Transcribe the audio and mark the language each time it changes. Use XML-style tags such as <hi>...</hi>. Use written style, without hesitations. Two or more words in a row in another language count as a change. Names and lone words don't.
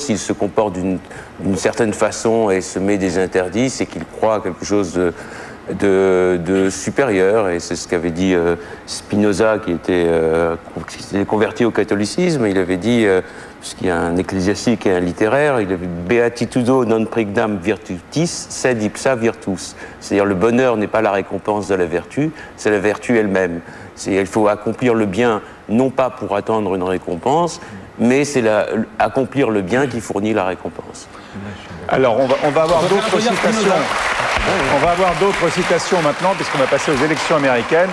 <fr>S'il se comporte d'une certaine façon et se met des interdits, c'est qu'il croit à quelque chose de supérieur, et c'est ce qu'avait dit Spinoza qui s'était converti au catholicisme. Il avait dit, puisqu'il y a un ecclésiastique et un littéraire, il avait</fr> <la>beatitudo non praedam virtutis sed ipsa virtus,</la> <fr>c'est-à-dire le bonheur n'est pas la récompense de la vertu, c'est la vertu elle-même. Il faut accomplir le bien non pas pour attendre une récompense, mais c'est accomplir le bien qui fournit la récompense. Alors on va avoir d'autres citations. On va avoir d'autres citations maintenant, puisqu'on va passer aux élections américaines.</fr>